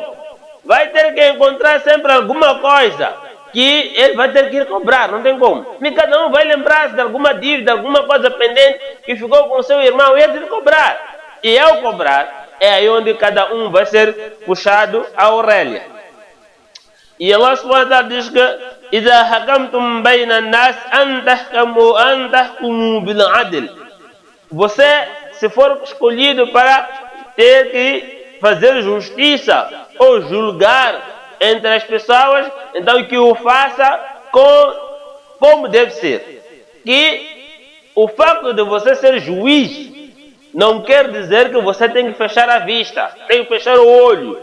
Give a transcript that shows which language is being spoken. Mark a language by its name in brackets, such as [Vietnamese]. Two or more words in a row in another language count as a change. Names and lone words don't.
[Portuguese] Vai ter que encontrar sempre alguma coisa que ele vai ter que ir cobrar, não tem como. E cada um vai lembrar-se de alguma dívida, alguma coisa pendente que ficou com o seu irmão e ele tem que cobrar. E ao cobrar, é aí onde cada um vai ser puxado à orelha. [Arabic] E الله سبحانه وتعالى [Portuguese] diz que [Arabic] إذا حكمتم بين الناس أن تحكموا بالعدل. [Portuguese] Você, se for escolhido para ter que fazer justiça ou julgar entre as pessoas, então que o faça como deve ser. Que o facto de você ser juiz não quer dizer que você tem que fechar a vista, tem que fechar o olho.